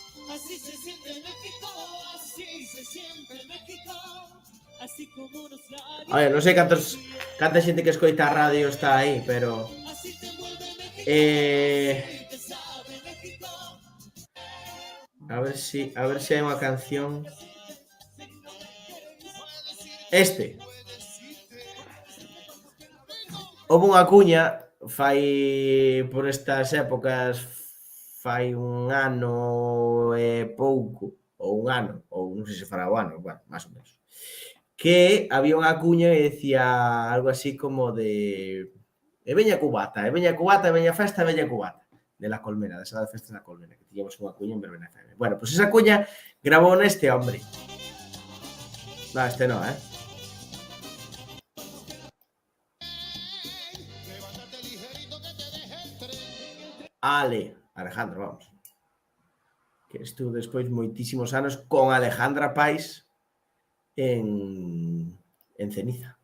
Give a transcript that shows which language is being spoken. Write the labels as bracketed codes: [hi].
[es] Así se siente México, así se siente México, así como nos labios. [gl] Oye, non sei canta xente que escoita a radio está aí, pero... [es] Así te envuelve México, te sabe México. [gl] A ver si hai unha canción. [es] Este. [gl] Houve unha cuña fai por estas épocas, fai un ano e pouco, ou un ano, ou non sei se fará o ano, bueno, máis ou menos, que había unha cuña e decía algo así como de e veña cubata, e veña festa, e veña cubata, de La Colmena, de esa de festa da Colmena, que tiñamos unha cuña en Verbena FM. Bueno, pues esa cuña grabou neste hombre. [es] No, este no, Alejandro, vamos. [gl] Que estuvo despois moitísimos anos con Alejandra Pais en Ceniza.